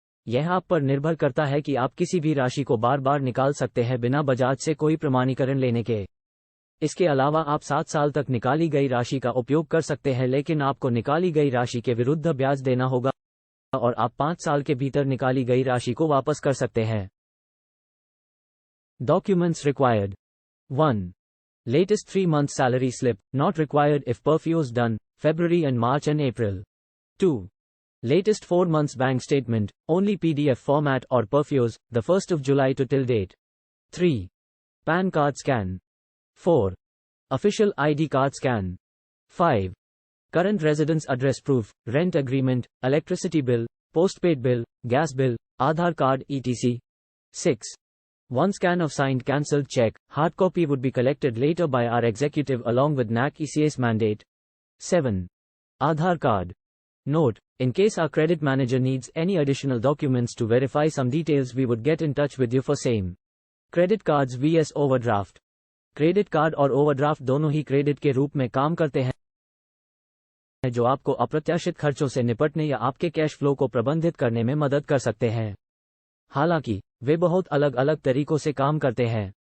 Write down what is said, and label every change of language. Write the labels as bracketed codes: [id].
[hi] यह आप पर निर्भर करता है कि आप किसी भी राशि को बार बार निकाल सकते हैं बिना बजाज से कोई प्रमाणीकरण लेने के। इसके अलावा आप 7 साल तक निकाली गई राशि का उपयोग कर सकते हैं, लेकिन आपको निकाली गई राशि के विरुद्ध ब्याज देना होगा और आप 5 साल के भीतर निकाली गई राशि को वापस कर सकते हैं। [en] Documents required. 1. Latest 3 months salary slip, not required if PERFU's done, February and March and April. 2. Latest 4 months bank statement, only PDF format or PERFU's, the 1st of July to till date. 3. PAN card scan. 4. Official ID card scan. 5. Current residence address proof, rent agreement, electricity bill, postpaid bill, gas bill, Aadhaar card etc. 6. 1 scan of signed cancelled check, hard copy would be collected later by our executive along with NAC ECS mandate. 7. Aadhaar card. Note, in case our credit manager needs any additional documents to verify some details we would get in touch with you for same. Credit cards vs overdraft. [hi] Credit card और overdraft दोनों ही credit के रूप में काम करते हैं, जो आपको अप्रत्याशित खर्चों से निपटने या आपके कैश फ्लो को प्रबंधित करने में मदद कर सकते हैं। हालांकि वे बहुत अलग अलग तरीकों से काम करते हैं।